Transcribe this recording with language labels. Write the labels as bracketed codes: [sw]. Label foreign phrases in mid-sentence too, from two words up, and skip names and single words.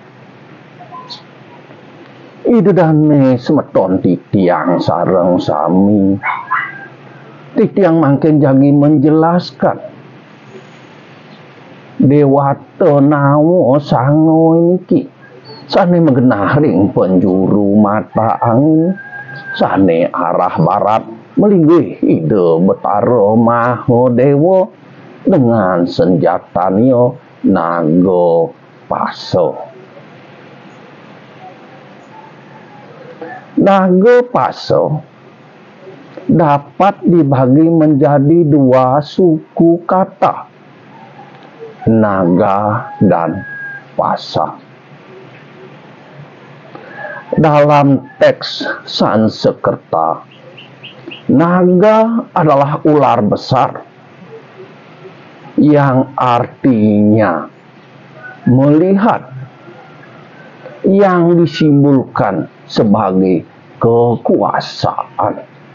[ban] Idedane semeton titiang sareng sami titiang mangken jagi menjelaskan Dewato Nawa Sango niki sane menggenah ring [id] penjuru mata angin, [ban] sane arah barat melinggih ide Betara Mahadewa dengan senjatanio naga paso. [id] Naga paso dapat dibagi menjadi dua suku kata, naga dan pasa. Dalam teks Sanskerta, naga adalah ular besar yang artinya melihat, yang disimbolkan sebagai kekuasaan.